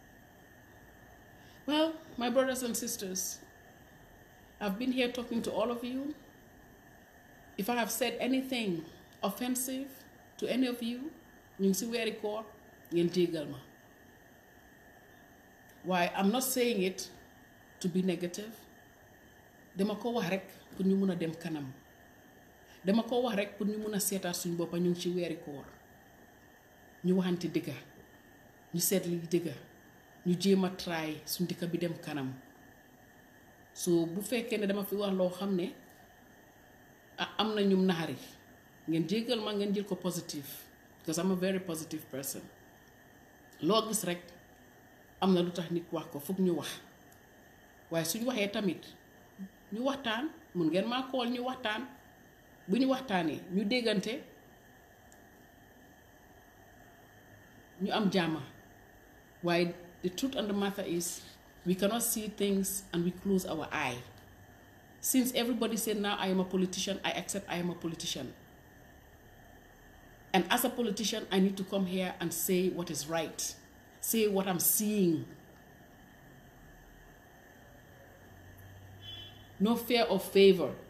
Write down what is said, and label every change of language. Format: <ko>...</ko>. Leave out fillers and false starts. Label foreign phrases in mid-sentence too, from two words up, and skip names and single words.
<en>Well, my brothers and sisters, I've been here talking to all of you. If I have said anything offensive to any of you, why? I'm not saying it to be negative.</en> <wo>Dama ko wax rek pour ñu mëna dem kanam. Dama ko wax rek pour ñu mëna sétat suñu bop ñu ci wéri koor. Ñu waxanti dëgga. Ñu sét li dëgga. Ñu jéma try suñu dëkk bi dem kanam. So bu fekkee ne dama fi wax loo xam ne am na ñum naxari ngeen jéggal ma ngeen jël ko positive</wo> <en>because I'm a very positive person.</en> <wo>Loo gis rek am na lu tax nit wax ko foog ñu wax waaye suñu waxee tamit ñu waxtaan mun ngeen maa kool ñu waxtaan bu ñu waxtaanee ñu déggante ñu am jàmm waaye</wo> <en>the truth and the matter is we cannot see things and we close our eye. Since everybody said now I am a politician, I accept I am a politician. And as a politician, I need to come here and say what is right. Say what I'm seeing. No fear or favor.</en>